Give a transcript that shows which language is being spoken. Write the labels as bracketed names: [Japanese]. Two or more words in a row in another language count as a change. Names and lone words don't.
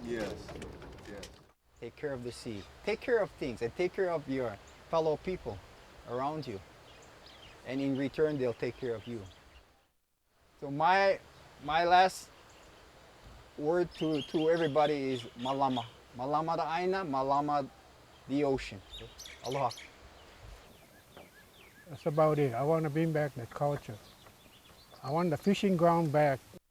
[English] Yes, yes. Take care of the sea. Take care of things and take care of your fellow people around you. And in return, they'll take care of you. So my last word to everybody is malama. Malama the aina, malama the ocean. Aloha. That's about it. I want to bring back that culture. I want the fishing ground back.